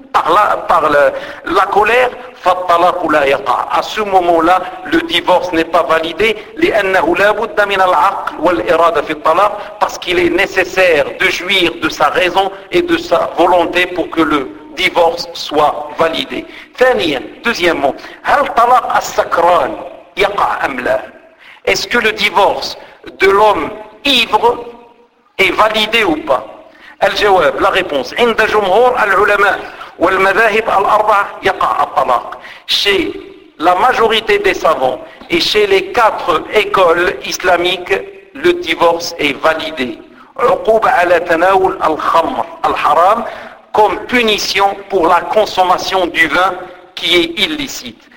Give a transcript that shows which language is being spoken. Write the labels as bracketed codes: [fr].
[fr] Par la colère, [ar] فالطلاق لا يقع. [fr] À ce moment-là, le divorce n'est pas validé, [ar] لأنه لا بد من العقل والإرادة في الطلاق, [fr] parce qu'il est nécessaire de jouir de sa raison et de sa volonté pour que le divorce soit validé. Deuxièmement, [ar] هل طلاق السكران يقع أم لا? [fr] Est-ce que le divorce de l'homme ivre est validé ou pas? [ar] الجواب, [fr] la réponse. [ar] عند جمهور العلماء والمذاهب الأربعة يقع الطلاق. [fr] Chez la majorité des savants et chez les quatre écoles islamiques, le divorce est validé. [ar] عقوبة على تناول الخمر الحرام [fr] comme punition pour la consommation du vin qui est illicite.